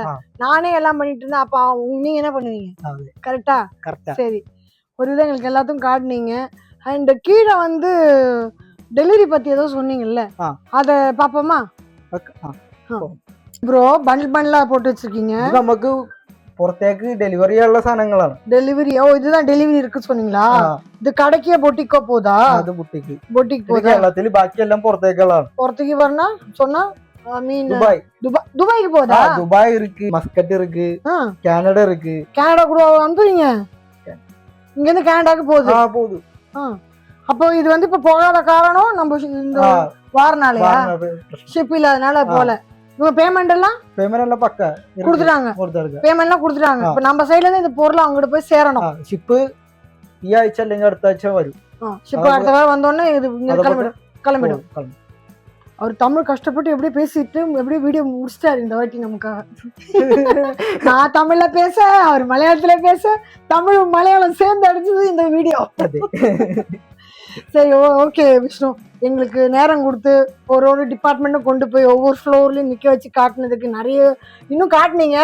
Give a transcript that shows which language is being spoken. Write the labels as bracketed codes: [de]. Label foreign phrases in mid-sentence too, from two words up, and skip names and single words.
[ta] நானே எல்லாம் பண்ணிட்டு இருந்தா அப்ப நீங்க என்ன பண்ணுவீங்க? கரெக்டா? சரி, ஒரு இதை எங்களுக்கு எல்லாத்துக்கும் காட்டினீங்க. அண்ட் கீழே வந்து டெலிவரி பத்தி ஏதோ சொன்னீங்கல்ல, அத பாப்போமா ப்ரோ? பண்டலா போட்டு வச்சிருக்கீங்க. [ml] நமக்கு പുറത്തേക്ക് ഡെലിവറി ഉള്ള സാധനങ്ങളാണ്. ഡെലിവറി? ഓ, [ta] இதுதான் டெலிவரி இருக்கு சொன்னீங்களா? இது கடைக்கே பொட்டிக்கோ போதா? அது பொட்டிக்கு போதா. கேரளத்துல பாக்கி எல்லாம் புറത്തേக்குള്ളതാണ്. புறத்துக்கு வரனா சொன்னா மீன் துபாய். துபாய்க்கு போதா? துபாய் இருக்கு, மஸ்கட் இருக்கு, கனடா இருக்கு. கனடா கூட அனுப்புறீங்க? இங்க இருந்து கனடாக்கு போகுது. அப்போ இது வந்து இப்ப போகாத காரணம் நம்ம இந்த வாரனாலயா? ஷிப் இல்லாதனால போல. இவங்க பேமெண்ட் எல்லாம் பக்கா கொடுத்துட்டாங்க. பேமெண்ட்லாம் கொடுத்துட்டாங்க. இப்ப நம்ம சைடுல இருந்து இந்த பொருள் அவங்ககிட்ட போய் சேரணும். [ml] ஷிப்பு ഈ ആഴ്ച അല്ലെങ്കിൽ അടുത്ത ആഴ്ച വരും. [ta] ஷிப் அடுத்த வாரம் வந்தோடனே இது கிளம்பிடும். அவர் தமிழ் கஷ்டப்பட்டு எப்படி பேசிட்டு எப்படி வீடியோ முடிச்சிட்டாரு இந்த வாட்டி நமக்காக. நான் தமிழ்ல பேச, அவர் மலையாளத்துல பேச, தமிழ் மலையாளம் சேர்ந்து அடிச்சது இந்த வீடியோ. சரி, ஓகே விஷ்ணு, எங்களுக்கு நேரம் கொடுத்து ஒரு டிபார்ட்மெண்ட்டும் கொண்டு போய் ஒவ்வொரு ஃப்ளோர்லயும் நிக்க வச்சு காட்டுனதுக்கு நிறைய இன்னும் காட்டுனீங்க.